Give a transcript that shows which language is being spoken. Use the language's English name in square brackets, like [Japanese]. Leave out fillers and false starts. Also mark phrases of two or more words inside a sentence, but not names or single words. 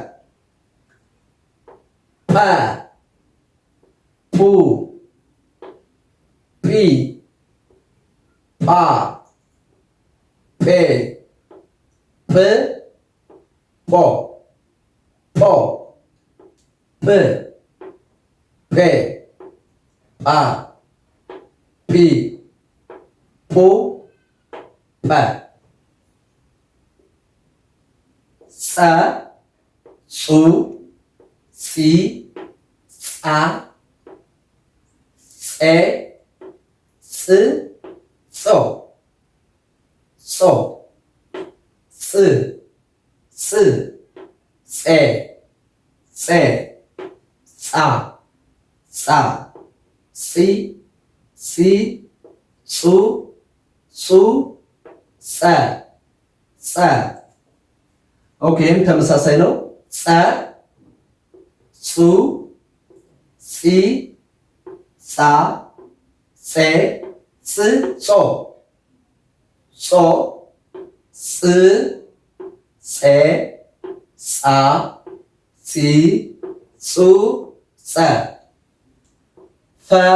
[Amharic] ጰ ፑ ጲ ጳ ፔ ፕ ጶ ፕ ፔ ጳ ጲ ፑ ጰ ጸ ጹ ጺ ጻ ጺ ፅ ጾ ጾ ፅ ፅ ፄ ፄ ፃ ፃ ፂ ፂ ፁ ፁ ፀ ፀ ኦኬም ተመሳሳይ ነው። ፀ ፁ ፂ ፃ ፄ ፅ ጾ ጾ ፅ ፄ ፃ ፂ ፁ ፀ ፈ